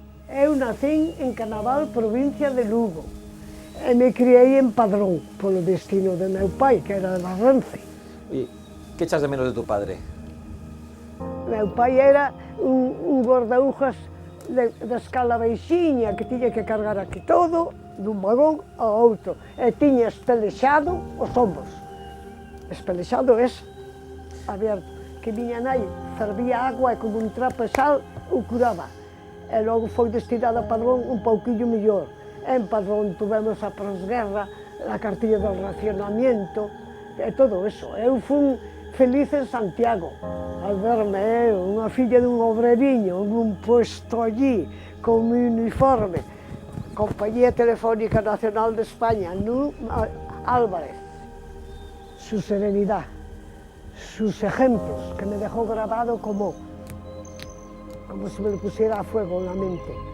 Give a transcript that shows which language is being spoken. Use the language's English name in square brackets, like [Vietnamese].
[Galician] Eu nacín en Canaval, provincia de Lugo, e me criei en Padrón, polo destino de meu pai, que era de Barrence. [Spanish] Oye, ¿qué echas de menos de tu padre? [Galician] Meu pai era un guardaujas de escala baixiña, que tiña que cargar aquí todo, dun vagón ao outro, e tiña espelexado os ombros. Espelexado é aberto, que miña nai fervía agua e con un trapo e sal o curaba. E logo foi destinada a Padrón un pouquillo mellor. En Padrón tuvemos a posguerra, a cartilla do racionamiento, e todo eso. Eu fui feliz en Santiago, al verme unha filla dun obreriño, nun puesto allí, con mi uniforme, Compañía Telefónica Nacional de España, Álvarez, [Spanish] su serenidad, sus ejemplos, que me dejó grabado como si me lo pusiera a fuego en la mente.